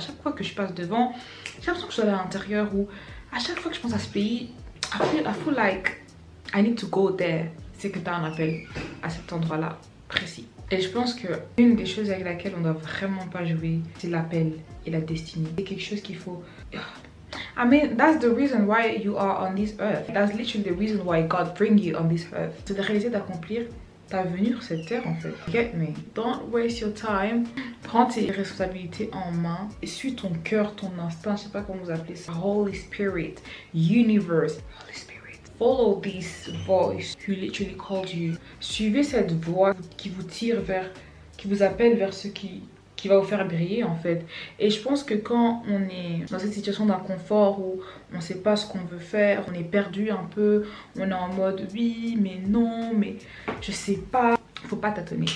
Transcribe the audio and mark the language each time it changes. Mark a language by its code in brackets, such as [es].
[fr] À chaque fois que je passe devant, j'ai l'impression que je suis à l'intérieur, ou à chaque fois que je pense à ce pays, [en] I feel like I need to go there. [fr] C'est que t'as un appel à cet endroit là précis. Et je pense que une des choses avec laquelle on doit vraiment pas jouer, c'est l'appel et la destinée. C'est quelque chose qu'il faut... [en] I mean, that's the reason why you are on this earth. That's literally the reason why God bring you on this earth. [fr] C'est de réaliser d'accomplir ta venue sur cette terre en fait. [en] Get me? Don't waste your time. [fr] Prends tes responsabilités en main et suis ton cœur, ton instinct, je sais pas comment vous appelez ça. [en] Holy Spirit, Universe, Holy Spirit. Follow this voice who literally called you. [fr] Suivez cette voix qui vous tire vers, qui vous appelle vers ce qui va vous faire briller en fait. Et je pense que quand on est dans cette situation d'inconfort où on sait pas ce qu'on veut faire, on est perdu un peu, on est en mode oui mais non mais je sais pas, faut pas tâtonner.